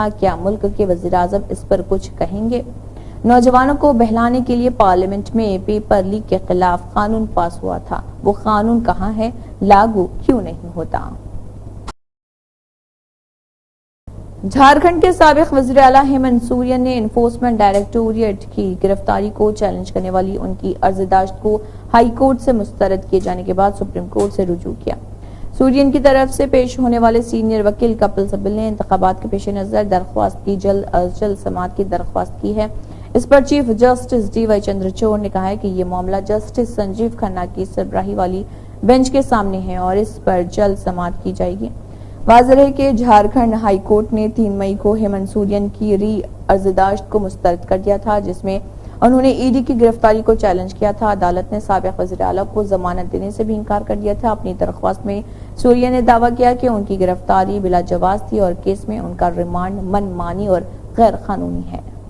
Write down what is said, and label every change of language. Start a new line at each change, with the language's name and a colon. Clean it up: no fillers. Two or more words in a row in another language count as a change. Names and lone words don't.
Urdu: کیا ملک کے وزیر اعظم اس پر کچھ کہیں گے؟ نوجوانوں کو بہلانے کے لیے پارلیمنٹ میں پیپر لیک کے خلاف قانون پاس ہوا تھا، وہ قانون کہاں ہے؟ لاگو کیوں نہیں ہوتا؟ جھارکھنڈ کے سابق وزیر اعلیٰ ہیمنت سورین نے انفورسمنٹ ڈائریکٹوریٹ کی گرفتاری کو چیلنج کرنے والی ان کی عرضداشت کو ہائی کورٹ سے مسترد کیے جانے کے بعد سپریم کورٹ سے رجوع کیا۔ سورین کی طرف سے پیش ہونے والے سینئر وکیل کپل سبل نے انتخابات کے پیش نظر درخواست کی جلد از جلد سماعت کی درخواست کی ہے۔ اس پر چیف جسٹس ڈی وائی چندرچوڑ نے کہا ہے کہ یہ معاملہ جسٹس سنجیو کھنہ کی سربراہی والی بینچ کے سامنے ہے اور اس پر جلد سماعت کی جائے گی۔ واضح ہے کہ جھارکھنڈ ہائی کورٹ نے 3 مئی کو ہیمنت سورین کی ری عرضداشت کو مسترد کر دیا تھا، جس میں انہوں نے ای ڈی کی گرفتاری کو چیلنج کیا تھا۔ عدالت نے سابق وزیر اعلیٰ کو ضمانت دینے سے بھی انکار کر دیا تھا۔ اپنی درخواست میں سورین نے دعویٰ کیا کہ ان کی گرفتاری بلا جواز تھی اور کیس میں ان کا ریمانڈ من مانی اور غیر قانونی ہے۔